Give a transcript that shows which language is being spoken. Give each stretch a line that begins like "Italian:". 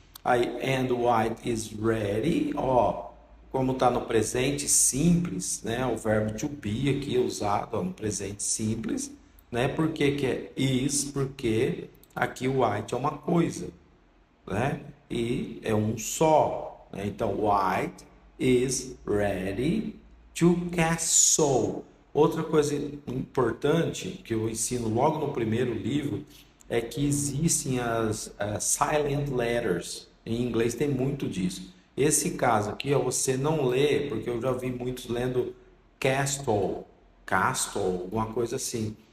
Portuguese: Aí,
English: and white is ready,
Portuguese: ó, como está no presente simples, né? O verbo to be aqui é usado, ó, no presente simples, né? Por que que é is? Porque aqui o white é uma coisa, né? E é um só, né? Então,
English: white is ready to castle.
Portuguese: Outra coisa importante que eu ensino logo no primeiro livro é que existem as silent letters. Em inglês tem muito disso. Esse caso aqui, ó, você não lê, porque eu já vi muitos lendo castle, castle, alguma coisa assim.